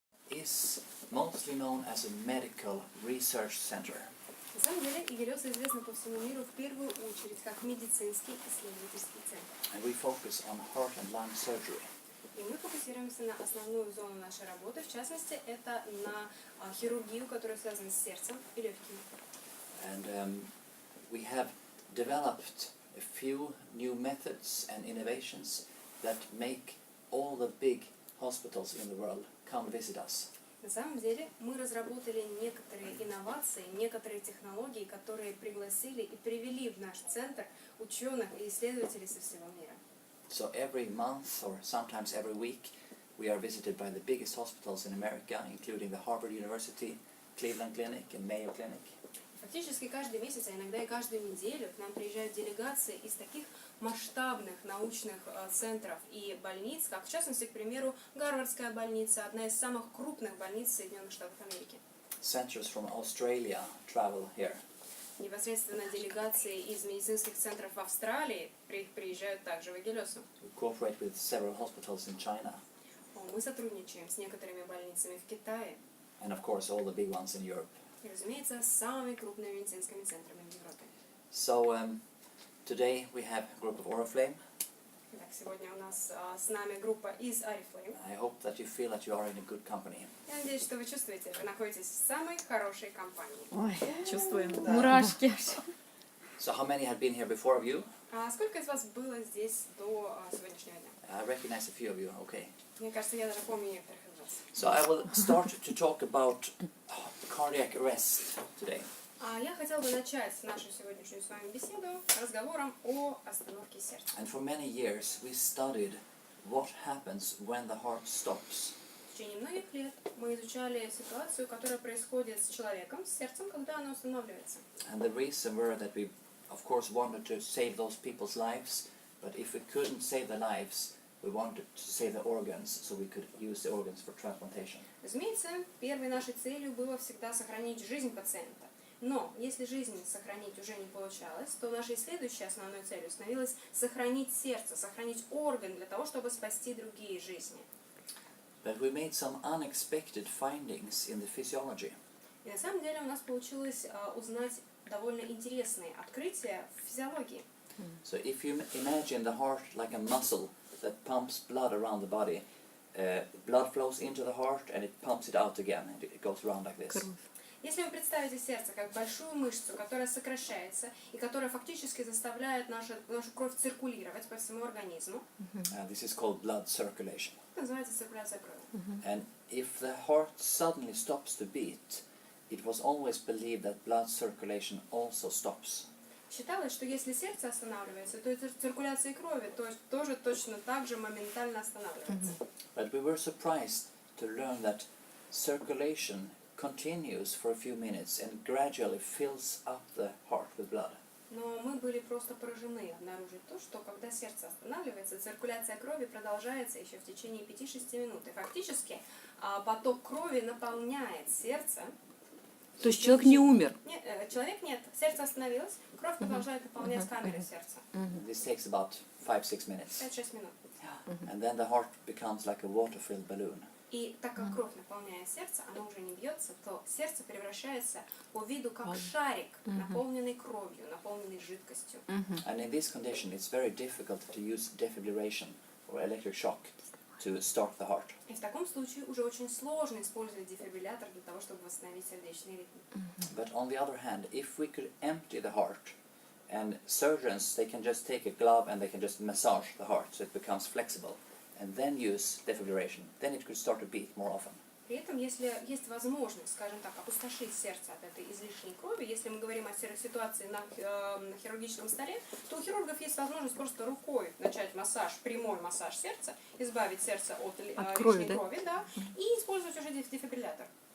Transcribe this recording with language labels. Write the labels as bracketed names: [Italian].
[English] is mostly known as a medical research center. [Russian] На самом деле, Игелесе известна по всему миру в первую очередь как медицинский исследовательский центр. [English] And we focus on heart and lung surgery. [Russian] И мы фокусируемся на основную зону нашей работы, в частности, это на хирургию, которая связана с сердцем и легкими. [English] And we have developed a few new methods and innovations that make all the big hospitals in the world come visit us. [Russian] На самом деле, мы разработали некоторые инновации, некоторые технологии, которые пригласили и привели в наш центр ученых и исследователей со всего мира. [English] So every month or sometimes every week we are visited by the biggest hospitals in America, including the Harvard University, Cleveland Clinic and Mayo Clinic. [Russian] Фактически каждый месяц, а иногда и каждую неделю к нам приезжают делегации из таких масштабных научных центров и больниц, как в частности, к примеру, Гарвардская больница, одна из самых крупных больниц Соединенных Штатов Америки. [English] Centers from Australia travel here. [Russian] Непосредственно делегации из медицинских центров в Австралии приезжают также в Игелесу. [English] We cooperate with several hospitals in China [Russian] Мы сотрудничаем с некоторыми больницами в Китае [English] and of course all the big ones in Europe. [Russian] и, разумеется, с самыми крупными медицинскими центрами в Европе. [English] So today we have a group of Oriflame. [Russian] Итак, сегодня у нас с нами группа из Oriflame. [English] I hope that you feel that you are in a good company. [Russian] Я надеюсь, что вы чувствуете, вы находитесь в самой хорошей компании. Ой, чувствуем, Да. мурашки. [English] So how many had been here before of you? [Russian] Сколько из вас было здесь до сегодняшнего дня? [English] I recognize a few of you, okay. [Russian] Мне кажется, я даже помню некоторых из вас. [English] So I will start to talk about cardiac arrest today. [Russian] Я хотела бы начать нашу сегодняшнюю с вами беседу разговором о остановке сердца. [English] And for many years we studied what happens when the heart stops. [Russian] В течение многих лет мы изучали ситуацию, которая происходит с человеком, с сердцем, когда оно останавливается. [English] And the reason were that we, of course, wanted to save those people's lives, but if we couldn't save the lives, we wanted to save the organs, so we could use the organs for transplantation. [Russian] Разумеется, первой нашей целью было всегда сохранить жизнь пациента. Но если жизнь сохранить уже не получалось, то нашей следующей основной целью становилось сохранить сердце, сохранить орган для того, чтобы спасти другие жизни. [English] But we made some unexpected findings in the physiology. [Russian] И на самом деле у нас получилось узнать довольно интересные открытия в физиологии. [English] So if you imagine the heart like a muscle that pumps blood around the body, blood flows into the heart and it pumps it out again, and it goes around like this. [Russian] Если вы представите сердце как большую мышцу, которая сокращается и которая фактически заставляет нашу кровь циркулировать по всему организму, [English] This is called blood circulation. [Russian] это называется циркуляция крови. [English] And if the heart suddenly stops to beat, it was always believed that blood circulation also stops. [Russian] Считалось, что если сердце останавливается, то и циркуляция крови тоже точно так же моментально останавливается. [English] But we were surprised to learn that circulation continues for a few minutes and gradually fills up the heart with blood. [Russian] Но мы были просто поражены обнаружить то, что когда сердце останавливается, циркуляция крови продолжается еще в течение 5-6 минут. И фактически поток крови наполняет сердце. То есть человек не умер? Нет, человек нет. Сердце остановилось, кровь продолжает наполнять камеры сердца. [English] This takes about 5-6 minutes. [Russian] 5-6 минут. [English] And then the heart becomes like a water-filled balloon. [Russian] И так как кровь наполняет сердце, оно уже не бьется, то сердце превращается по виду как шарик, наполненный кровью, наполненный жидкостью. [English] And in this condition, it's very difficult to use defibrillation or electric shock to start the heart. [Russian] И в таком случае уже очень сложно использовать дефибриллятор для того, чтобы восстановить сердечный ритм. [English] But on the other hand, if we could empty the heart, and surgeons, they can just take a glove and they can just massage the heart so it becomes flexible, and then use defibrillation, then it could start to beat more often. [Russian] При этом, если есть возможность, скажем так, опустошить сердце от этой излишней крови, если мы говорим о ситуации на хирургическом столе, то у хирургов есть возможность просто рукой начать массаж, прямой массаж сердца, избавить сердце от лишней крови, да, и использовать уже дефибриллятор.